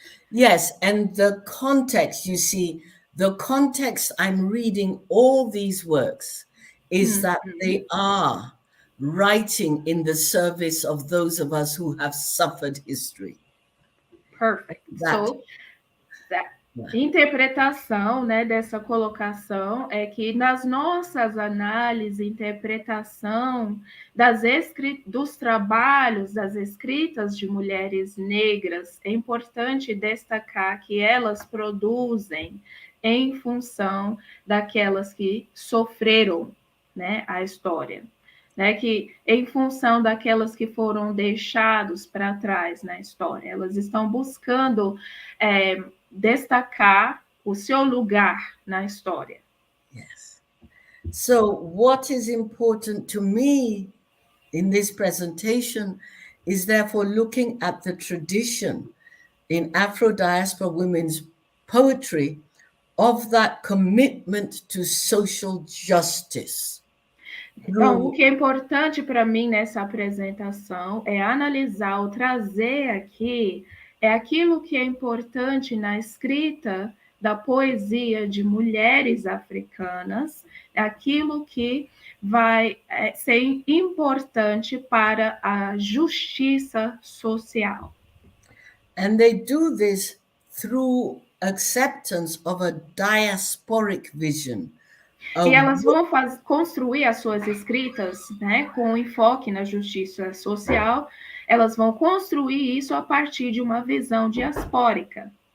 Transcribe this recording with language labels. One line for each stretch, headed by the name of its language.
English: Yes, and the context, you see, the context I'm reading all these works is that they are writing in the service of those of us who have suffered history. Perfect.
Portuguese: So, interpretação, né, dessa colocação é que nas nossas análises, interpretação dos trabalhos, das escritas de mulheres negras, é importante destacar que elas produzem em função daquelas que sofreram, né, a história. Né, que em função daquelas que foram deixados para trás na história, elas estão buscando destacar o seu lugar na história.
English: Yes. So what is important to me in this presentation is therefore looking at the tradition in Afro-diaspora women's poetry of that commitment to social justice.
Portuguese: Então, o que é importante para mim nessa apresentação é analisar ou trazer aqui aquilo que é importante na escrita da poesia de mulheres africanas, aquilo que vai ser importante para a justiça social.
English: And they do this through acceptance of a diasporic vision.
Portuguese: E elas vão construir as suas escritas, né, com enfoque na justiça social. Elas vão construir isso a partir de uma visão diaspórica.